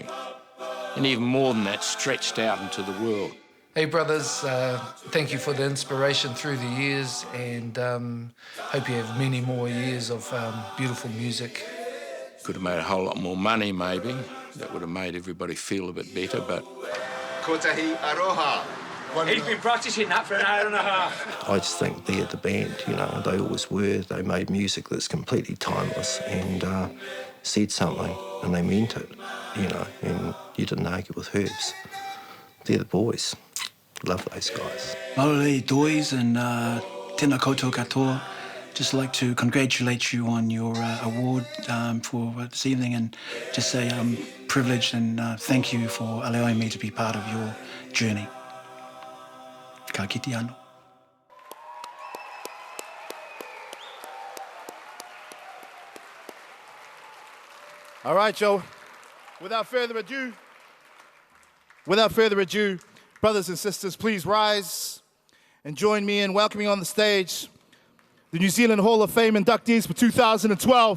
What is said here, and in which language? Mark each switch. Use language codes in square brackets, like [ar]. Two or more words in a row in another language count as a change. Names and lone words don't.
[en] And even more than that, stretched out into the world. Hey brothers, thank you for the inspiration through the years, and hope you have many more years of beautiful music. Could have made a whole lot more money, maybe. That would have made everybody feel a bit better, but... [mi] Kotahi aroha. [en] He's been practising that for an hour and a half. I just think they're the band, they always were. They made music that's completely timeless and said something, and they meant it, and you didn't argue with Herbs. They're the boys. Love those guys. [mi] Maorei Dois and tēnā koutou katoa. [en] Just like to congratulate you on your award for this evening, and just say I'm privileged and thank you for allowing me to be part of your journey. [mi] Ka kite anō. [en] All right, Joe. Without further ado, brothers and sisters, please rise and join me in welcoming on the stage the New Zealand Hall of Fame inductees for 2012.